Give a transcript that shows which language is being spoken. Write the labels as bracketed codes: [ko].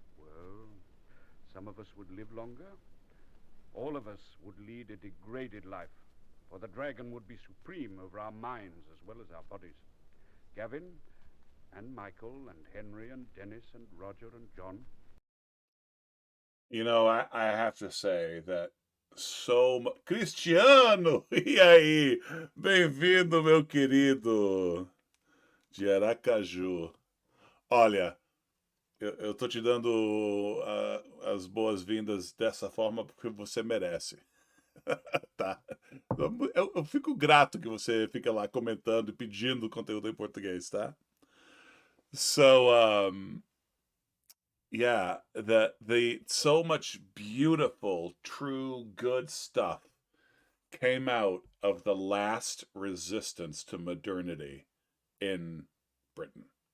[en] Well, some of us would live longer. All of us would lead a degraded life, for the dragon would be supreme over our minds as well as our bodies. Gavin and Michael and Henry and Dennis and Roger and John. You know, I have to say that Cristiano! [pt] E aí? Bem-vindo, meu querido de Aracaju. Olha, eu tô te dando as boas-vindas dessa forma porque você merece. Tá? Eu fico grato que você fica lá comentando e pedindo conteúdo em português, tá? [en] So, yeah, so much beautiful, true, good stuff came out of the last resistance to modernity in Britain.